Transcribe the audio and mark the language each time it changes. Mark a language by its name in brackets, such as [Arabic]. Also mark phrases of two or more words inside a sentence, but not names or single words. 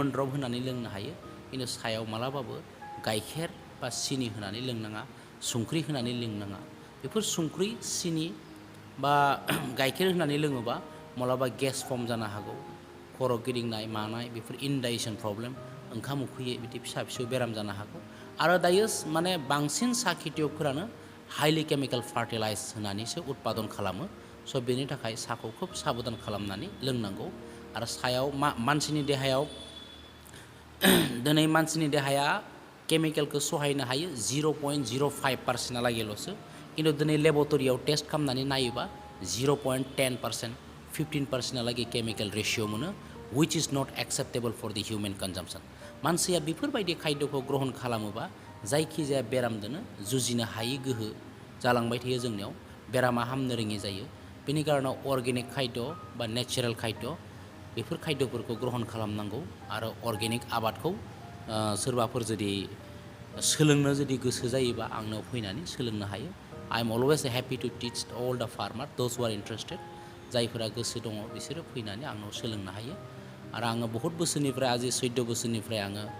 [Bodo] ड्रप होनानै लोंनो हायो खिन्थु सायाव मालाबाबो गाइखेर बा सिनि होनानै लोंनाङा संख्रि होनानै लोंनाङा बेफोर संख्रि सिनि बा गाइखेर होनानै लोङोबा मालाबा [English] gas form [Bodo] जानो हागौ खर' गिदिंनाय मानाय बेफोर [English] indigestion problem [Bodo] ओंखाम उखैयै बिदि फिसा फिसौ बेराम जानो हागौ आरो दायो माने बांसिन साहा खेथियकफोरानो [English] highly chemical fertilize [Bodo] होनानैसो उत्पादन खालामो स' बेनि थाखाय साहाखौ खोब साबधान खालामनानै लोंनांगौ आरो सायाव मानसिनि देहायाव दिनै मानसिनि देहाया केमिकेलखौ सहायनो हायो 0.05%लागैल'सो खिन्थु दिनै लेबरेटरियाव टेस्ट खालामनानै नायोबा 0.10% 15%लागै केमिकेल रेशिय' मोनो [English] which is not acceptable for the human consumption [Bodo] मानसिया बेफोरबायदि खायद'खौ ग्रहण खालामोबा जायखिजाया बेरामजोंनो जुजिनो हायि गोहो जालांबाय थायो जोंनियाव बेरामा हामनो रोङि जायो बेनि कारनाव अर्गेनिक खायद' बा नेचारेल खायद' बेफोर खायद'फोरखौ ग्रहण खालामनांगौ आरो अर्गेनिक आबादखौ सोरबाफोर जुदि सोलोंनो जुदि गोसो जायोबा आंनाव फैनानै सोलोंनो हायो [English] I am always happy to teach all the farmer those who are interested [Bodo] जायफोरा गोसो दङ बिसोरो फैनानै आंनाव सोलोंनो हायो आरो आङो बहुत बोसोरनिफ्राय आजि 14 बोसोरनिफ्राय आङो